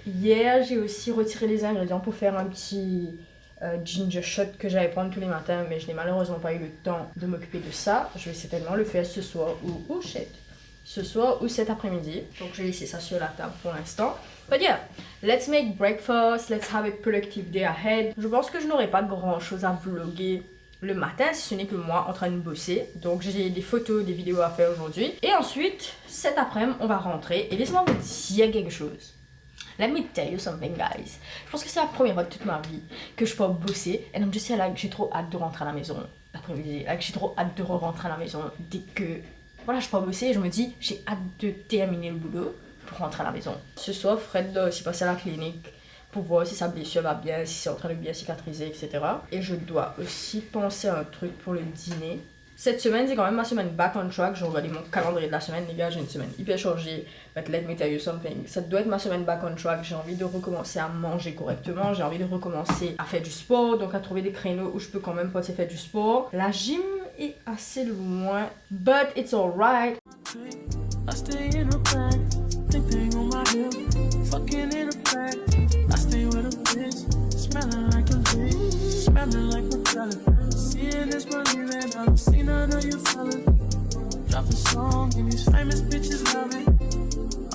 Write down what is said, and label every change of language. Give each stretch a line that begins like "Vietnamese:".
French: Hier j'ai aussi retiré les ingrédients pour faire un petit ginger shot que j'allais prendre tous les matins, mais je n'ai malheureusement pas eu le temps de m'occuper de ça. Je vais certainement le faire ce soir ou ce soir ou cet après-midi. Donc je vais laisser ça sur la table pour l'instant.
English: But yeah, let's make breakfast, let's have a productive day ahead.
French: Je pense que je n'aurai pas grand chose à vlogger le matin si ce n'est que moi en train de bosser. Donc j'ai des photos, des vidéos à faire aujourd'hui. Et ensuite, cet après-midi, on va rentrer. Et laissez-moi vous dire quelque chose.
English: Let me tell you something, guys.
French: Je pense que c'est la première fois de toute ma vie que je peux bosser. Et donc je sais, like, j'ai trop hâte de rentrer à la maison l'après-midi. Like, j'ai trop hâte de rentrer à la maison dès que voilà, je peux bosser. Et je me dis, j'ai hâte de terminer le boulot pour rentrer à la maison. Ce soir, Fred doit aussi passer à la clinique pour voir si sa blessure va bien, si c'est en train de bien cicatriser, etc. Et je dois aussi penser à un truc pour le dîner. Cette semaine, c'est quand même ma semaine back on track. J'ai regardé mon calendrier de la semaine, les gars, j'ai une semaine hyper chargée.
English: But let me tell you something.
French: Ça doit être ma semaine back on track. J'ai envie de recommencer à manger correctement. J'ai envie de recommencer à faire du sport. Donc à trouver des créneaux où je peux quand même partir faire du sport. La gym est assez loin.
English: But it's alright. I stay in a bag, thing on my hip, fucking in a bag. I stay with a bitch, smelling like a bitch, smelling like a salad. Seeing this money that I've seen none of you fellas. Drop a song and these famous bitches love it.